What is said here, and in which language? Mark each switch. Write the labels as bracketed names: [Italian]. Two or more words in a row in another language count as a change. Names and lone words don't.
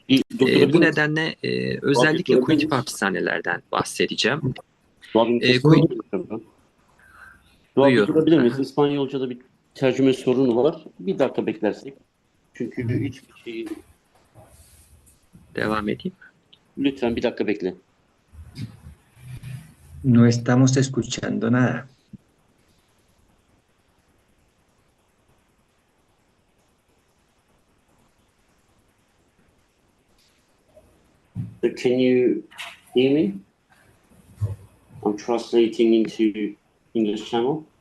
[Turkish] Bu nedenle özellikle kuytu hapishanelerden bahsedeceğim. Buyur. Durdurabilir miyiz? İspanyolca'da bir tercüme sorunu var. Bir dakika beklersek. Çünkü hiçbir şey... Devam edeyim. Lütfen bir dakika bekle. [Spanish] No estamos escuchando nada. [English] Can you hear me? I'm translating into English channel.